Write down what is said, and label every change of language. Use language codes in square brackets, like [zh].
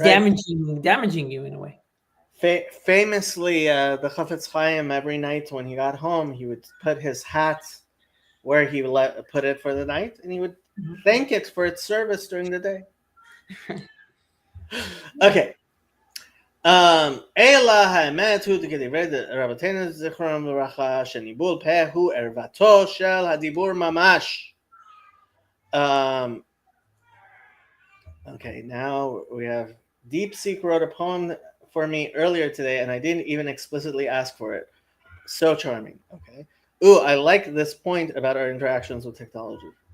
[en] Right. damaging you in a way. Famously, the Chafetz Chaim, every night when he got home, he would put his hat where he put it for the night, and he would Mhm. thank it for its service during the day. Yeah. Okay. [he] אלא האמת הוא כדברי רבותינו זיכרונם לברכה שניבול פה הוא ערוותו של הדיבור ממש. [en] Okay, now we have Deep Seek wrote a poem for me earlier today, and I didn't even explicitly ask for it. So charming. Okay. Ooh, I like this point about our interactions with technology.